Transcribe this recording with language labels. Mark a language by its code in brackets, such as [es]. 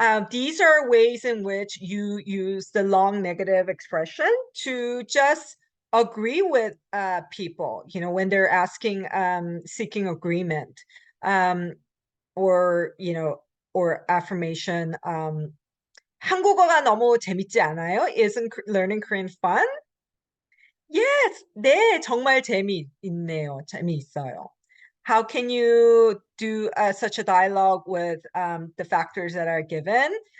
[en] These are ways in which you use the long negative expression to just agree with people, when they're asking, seeking agreement, or, or affirmation. [ko] 한국어가 너무 재밌지 않아요? [en] Isn't learning Korean fun? [ko] Yes, 네, 정말 재미있네요. 재미있어요. [en] How can you do such a dialogue with the factors that are given?